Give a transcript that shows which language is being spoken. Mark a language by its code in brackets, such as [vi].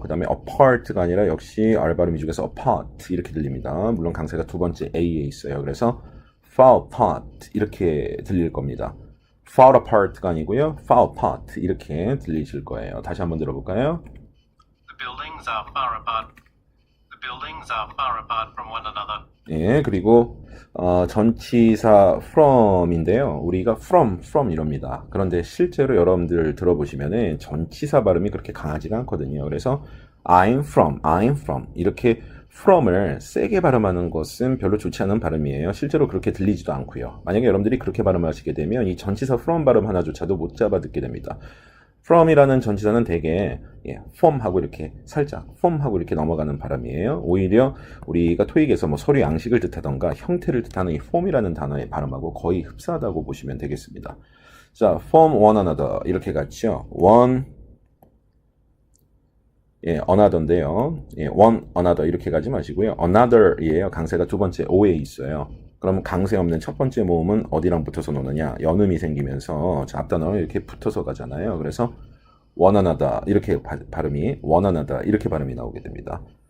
[ko] 그 다음에 apart가 아니라 역시 R 발음이 죽어서 apart 이렇게 들립니다. 물론 강세가 두 번째 A에 있어요. 그래서 [en] far apart [ko] 이렇게 들릴 겁니다. [en] far apart [ko] 가 아니고요. far apart 이렇게 들리실 거예요. 다시 한번 들어볼까요? [en] The buildings are far apart. The buildings are far apart from one another. [ko] 예, 그리고 전치사 from인데요. 우리가 from 이럽니다. 그런데 실제로 여러분들 들어보시면은 전치사 발음이 그렇게 강하지가 않거든요. 그래서 [en] I'm from [ko] 이렇게 from을 세게 발음하는 것은 별로 좋지 않은 발음이에요. 실제로 그렇게 들리지도 않고요. 만약에 여러분들이 그렇게 발음하시게 되면 이 전치사 from 발음 하나조차도 못 잡아 듣게 됩니다. from이라는 전치사는 되게 form하고 이렇게 살짝 form하고 이렇게 넘어가는 발음이에요. 오히려 우리가 토익에서 뭐 서류 양식을 뜻하던가 형태를 뜻하는 이 form이라는 단어의 발음하고 거의 흡사하다고 보시면 되겠습니다. 자, [en] form one another [ko] 이렇게 같이요. [en] one another [ko] 인데요. [en] one another [ko] 이렇게 가지 마시고요. another이에요. 강세가 두 번째 O에 있어요. 그럼 강세 없는 첫 번째 모음은 어디랑 붙어서 노느냐? 연음이 생기면서 앞단어가 이렇게 붙어서 가잖아요. 그래서 [en] one another [ko] 이렇게 발음이 one another 이렇게 발음이 나오게 됩니다.